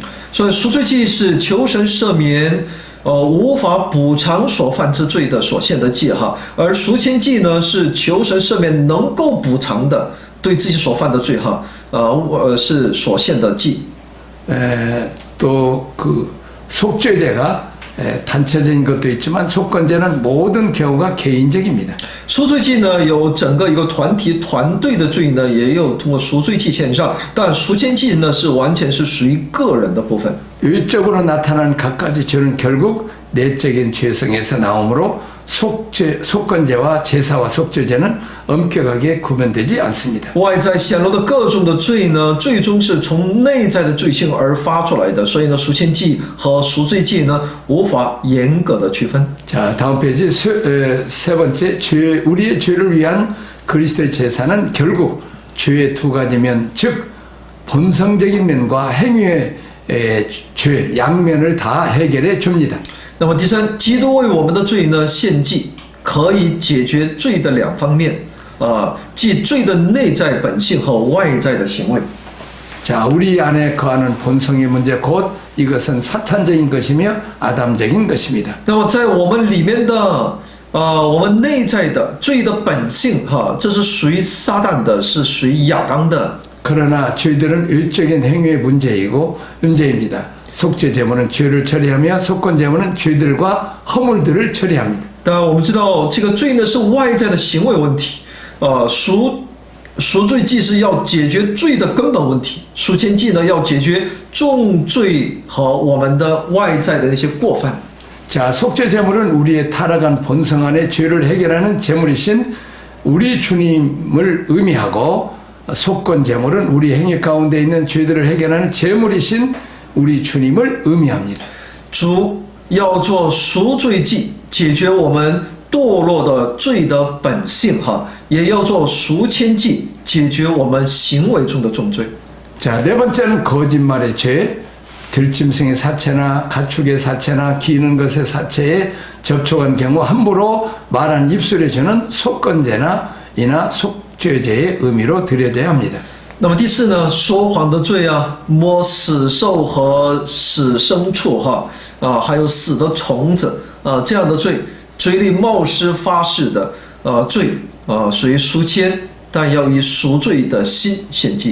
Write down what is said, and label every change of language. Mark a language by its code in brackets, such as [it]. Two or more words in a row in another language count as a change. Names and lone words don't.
[zh] 所以赎罪祭是求神赦免。 无法补偿所犯之罪的所献的祭哈，而赎愆祭呢是求神赦免能够补偿的对自己所犯的罪哈，是所献的祭。 [ko] 또 그 속죄제가 단체적인 것도 있지만 속건제는 모든 경우가 개인적입니다. [zh] 赎罪祭呢有整个一个团体团队的罪呢，也有通过赎罪祭献上，但赎愆祭呢是完全是属于个人的部分。 [ko] 외적으로 나타나는 갖가지 죄는 결국 내적인 죄성에서 나오므로 속건제와 제사와 속죄제는 엄격하게 구분되지 않습니다. [zh] 外在显露的各种的罪呢，最终是从内在的罪性而发出来的，所以呢，赎愆祭和赎罪祭呢，无法严格的区分。 [ko] 자, 다음 페이지 세 번째 우리의 죄를 위한 그리스도의 제사는 결국 죄의 두 가지 면, 즉 본성적인 면과 행위의 죄 양면을 다 해결해 줍니다. [zh] 那么第三，基督为我们的罪呢献祭，可以解决罪的两方面即罪的内在本性和外在的行为。 [ko] 자, 우리 안에 거하는 본성의 문제 곧 이것은 사탄적인 것이며 아담적인 것입니다. [zh] 那么在我们里面的我们内在的罪的本性这是属于撒旦的，是属于亚当的。 [ko] 그러나 죄들은 일적인 행위의 문제입니다. 속죄 제물은 죄를 처리하며 속건 제물은 죄들과 허물들을 처리합니다. [zh] 但我们知道这个罪呢是外在的行为问题，赎罪祭是要解决罪的根本问题，赎愆祭呢要解决重罪和我们的外在的那些过犯。 [ko] 자, 속죄 제물은 우리의 타락한 본성 안에 죄를 해결하는 제물이신 우리 주님을 의미하고 속건 제물은 우리 행위 가운데 있는 죄들을 해결하는 제물이신 우리 주님을 의미합니다. [zh] 主要做赎罪祭，解决我们堕落的罪的本性也要做赎愆祭，解决我们行为中的重罪。 [ko] 자, 네 번째는 거짓말의 죄, 들짐승의 사체나 가축의 사체나 기는 것의 사체에 접촉한 경우 함부로 말한 입술의 죄는 속건제나 이나 속죄제의 의미로 드려져야 합니다. [zh] 那么第四呢，说谎的罪摸死兽和死牲畜还有死的虫子这样的罪，嘴里冒失发誓的罪属于赎愆，但要以赎罪的心献祭。